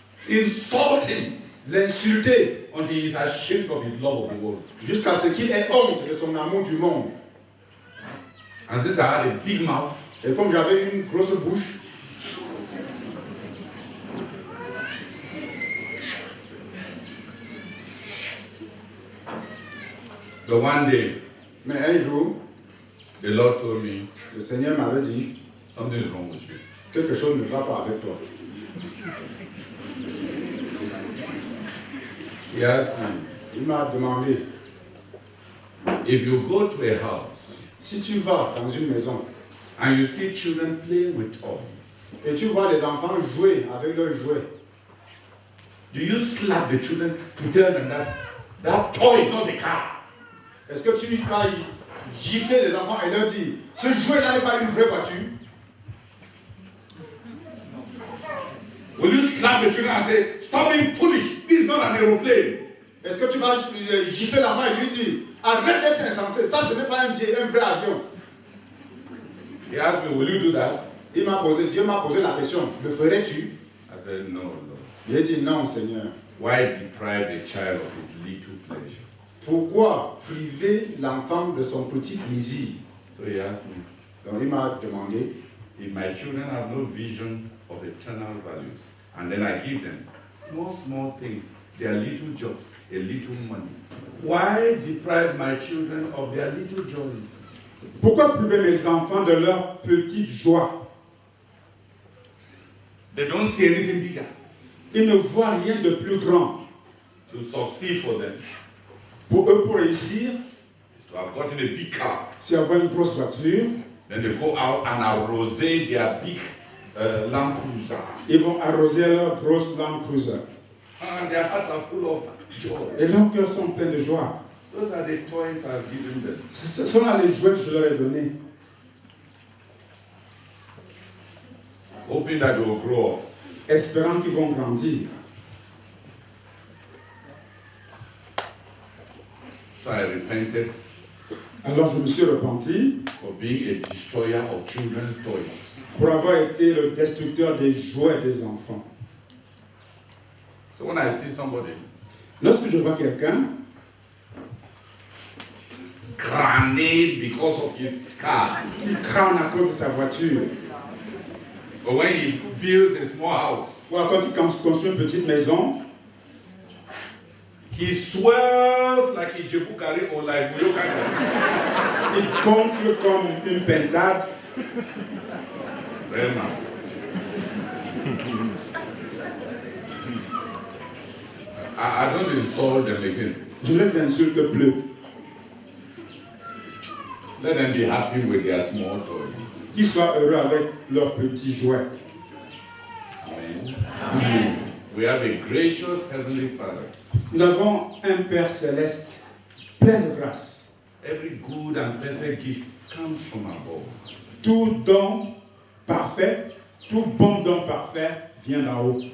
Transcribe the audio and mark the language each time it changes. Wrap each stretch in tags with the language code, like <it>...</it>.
<en>Insult him</en> <fr>L'insulter</fr> <en>until he is ashamed of his love of the world.</en> <fr>jusqu'à ce qu'il ait honte de son amour du monde.</fr> <en>And since I had a big mouth,</en> <fr>Et comme j'avais une grosse bouche,</fr> <en>the one day,</en> <fr>mais un jour,</fr> <en>the Lord told me,</en> <fr>le Seigneur m'avait dit,</fr> <en>something is wrong with you.</en> <fr>quelque chose ne va pas avec toi.</fr> <en>He asked me,</en> <fr>Il m'a demandé,</fr> <en>if you go to a house</en> <fr>si tu vas dans une maison</fr> <en>and you see children playing with toys,</en> <fr>et tu vois les enfants jouer avec leurs jouets,</fr> <en>do you slap the children to tell them that that toy is not a car?</en> <fr>est-ce que tu vas gifler les enfants et leur dire, ce jouet-là n'est pas une vraie voiture?</fr> <en>Will you slap the children and say, stop being foolish, this is not an aeroplane?</en> <fr>Est-ce que tu vas gifler l'enfant et lui dire, arrête d'être insensé, ça ce n'est pas un vrai avion?</fr> <en>He asked me, will you do that?</en> <fr>Dieu m'a posé la question, le ferais-tu?</fr> <en>I said, no, Lord.</en> <fr>J'ai dit non, Seigneur.</fr> <en>Why deprive the child of his little pleasure?</en> <fr>Pourquoi priver l'enfant de son petit plaisir?</fr> <en>So he asked me,</en> <fr>Donc il m'a demandé,</fr> <en>if my children have no vision of eternal values, and then I give them small things, their little jobs, a little money, why deprive my children of their little joys?</en> <fr>Pourquoi priver mes enfants de leur petite joie?</fr> <en>They don't see anything bigger.</en> <fr>Ils ne voient rien de plus grand.</fr> <en>To succeed for them</en> <fr>Pour eux, pour réussir,</fr> <en>is to have gotten a big car.</en> <fr>c'est avoir une grosse voiture.</fr> <en>Then they go out and arrose their big Land Cruiser.</en> <fr>Ils vont arroser leur grosse Land Cruiser.</fr> <en>And their hearts are full of joy.</en> <fr>Et leurs cœurs sont pleins de joie.</fr> <en>Those are the toys I've given them.</en> <fr>Ce sont là les jouets que je leur ai donnés.</fr> <en>Hoping that they will grow up.</en> <fr>Espérant qu'ils vont grandir.</fr> <en>So I repented</en> <fr>Alors je me suis repenti</fr> <en>for being a destroyer of children's toys.</en> <fr>pour avoir été le destructeur des jouets des enfants.</fr> <en>So when I see somebody</en> <fr>Lorsque je vois quelqu'un</fr> <en>crane because of his car,</en> <fr>qui crâne à cause de sa voiture,</fr> <en>or when he builds a small house,</en> <fr>ou alors quand il construit une petite maison,</fr> <en>he swells like a Jebukari or like Muyokaka.</en> <fr>il gonfle comme une pentade. Vraiment.</fr> <en>I don't insult them again.</en> <fr>Je ne les insulte plus.</fr> <en>Let them be happy with their small toys.</en> <fr>Qu'ils soient heureux avec leurs petits jouets.</fr> <en>Amen.</en> <fr>Amen.</fr> <en>We have a gracious Heavenly Father.</en> <fr>Nous avons un Père céleste plein de grâce.</fr> <en>Every good and perfect gift comes from above.</en> <fr>Tout don parfait, tout bon don parfait vient d'en haut.</fr>